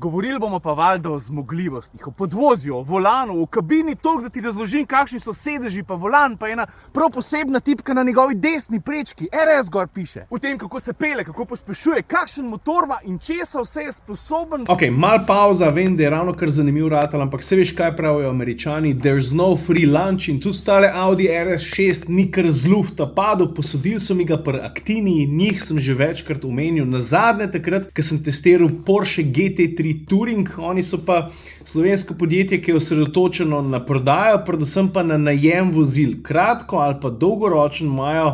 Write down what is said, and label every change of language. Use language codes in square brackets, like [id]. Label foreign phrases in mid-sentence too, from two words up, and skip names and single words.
[sl] Govorili bomo pa valjda o zmogljivostih, o podvozju, o volanu, o kabini, toliko, da ti razložim, kakšni so sedeži, pa volan, pa ena prav posebna tipka na njegovi desni prečki, RS gor piše. O tem, kako se pele, kako pospešuje, kakšen motor ima in česa vse je sposoben. Ok, mal pauza, vem, da je ravno kar zanimiv ratal, ampak se veš, kaj pravijo Američani, [en] there's no free lunch, [sl] in tudi stale Audi RS6 ni kar z lufta padel, posodili so mi ga pri Actini, njih sem že večkrat omenil, nazadnje takrat, ko sem testiral Porsche GT3 Touring, oni so pa slovensko podjetje, ki je osredotočeno na prodajo, predvsem pa na najem vozil, kratko ali pa dolgoročno imajo.